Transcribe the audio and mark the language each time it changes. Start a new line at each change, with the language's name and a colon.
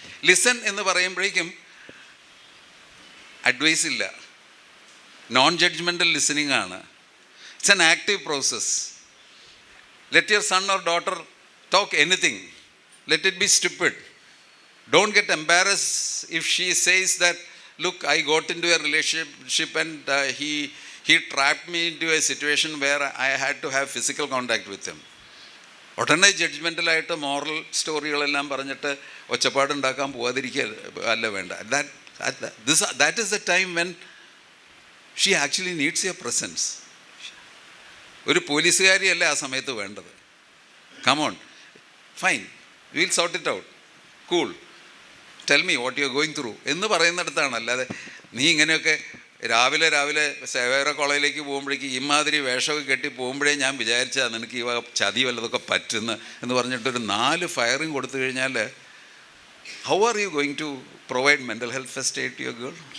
Malayalam: Listen എന്ന് പറയുമ്പോഴേക്കും advice ഇല്ല, നോൺ ജഡ്ജ്മെൻ്റൽ ലിസണിങ് ആണ്.
English: It's an active process. Let your son or daughter talk anything, let it be stupid. Don't get embarrassed if she says that, look, I got into a relationship and he trapped me into a situation where I had to have physical contact with him.
Malayalam: ഉടനെ ജഡ്ജ്മെൻ്റലായിട്ട് moral സ്റ്റോറികളെല്ലാം പറഞ്ഞിട്ട് ഒച്ചപ്പാടുണ്ടാക്കാൻ പോകാതിരിക്കുക അല്ല വേണ്ട.
English: That is the time when she actually needs your presence.
Malayalam: ഒരു പോലീസുകാരിയല്ല ആ സമയത്ത് വേണ്ടത്.
English: Come on, fine, we'll sort it out, cool, tell me what you're going through
Malayalam: എന്ന് പറയുന്നിടത്താണ്. അല്ലാതെ നീ ഇങ്ങനെയൊക്കെ രാവിലെ സേവേറ കോളേജിലേക്ക് പോകുമ്പോഴേക്ക് ഇമാതിരി വേഷമൊക്കെ കെട്ടി പോകുമ്പോഴേ ഞാൻ വിചാരിച്ചാൽ നിനക്ക് ഈ ചതി വല്ലതൊക്കെ പറ്റുന്നു എന്ന് പറഞ്ഞിട്ടൊരു 4 ഫയറിങ് കൊടുത്തു കഴിഞ്ഞാൽ
English: How are you going to provide mental health first aid to your girl?